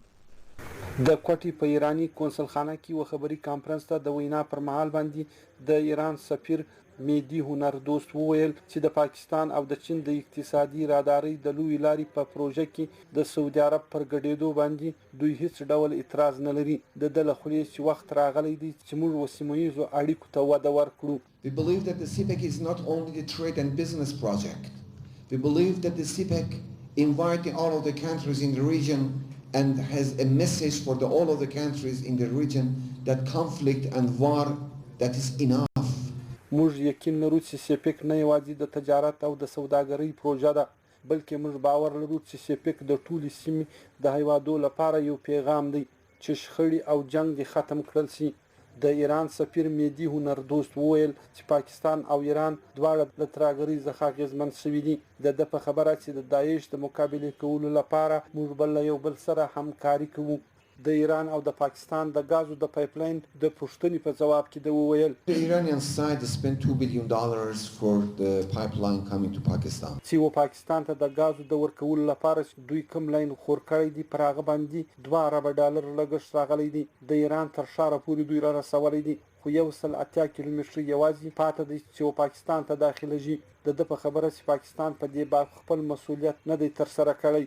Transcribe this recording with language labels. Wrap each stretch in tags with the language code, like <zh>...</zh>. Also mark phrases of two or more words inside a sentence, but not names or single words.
<ps>د کوټې په ایرانی کونسل خانه کې و خبري کانفرنس ته د وینا پر مهال باندې د ایران سفیر میدی هنر دوست وویل چې د پاکستان او د چین د اقتصادي راداري د لوی لاري په پروژه کې د سعودي عرب پر ګډېدو باندې دوی هیڅ ډول اعتراض نه لري. د دلخلي چې وخت راغلی دی چې موږ وسیمویزو اړیکو ته وده ورکړو.</ps> <en>We believe that the CPEC is not only a trade and business project. We believe that the CPEC inviting all of the countries in the region and has a message for all of the countries in the region that conflict and war that is enough.</en> <ps>موږ یقین لرو چې سیپک نه یوازې د تجارت او د سوداګرۍ پروژه ده بلکې موږ باور لرو چې سیپک د ټولو سیمې د هیوادو لپاره یو پیغام دی چې شخړې او جنگ دې ختم کړل شي. د ایران سفیر مهدي هنردوست وویل چې پاکستان او ایران دواړه د ترهګرۍ څخه اغېزمن شوي دي. د په خبره چې د داعش د مقابله کولو لپاره موږ بل یو بل سره همکاري کوو. د ایران او د پاکستان د غازو د پایپلاین د پښتنې په جواب کې د وویل</ps> <en>The Iranian side spent $2 billion for the pipeline coming to Pakistan.</en> <ps>چې پاکستان ته د غازو د ورکولو لپاره دوی کوم لاین خور کړی دی پر هغه باندې $2 ارب لګښت راغلی دی. د ایران تر شاره پورې دوی را رسولي دي خو 180 کیلومتره یوازې پاتې دی چې پاکستان ته داخله شي. د په خبره چې پاکستان په دې باب خپل مسؤلیت نه دی تر سره کړی.</ps>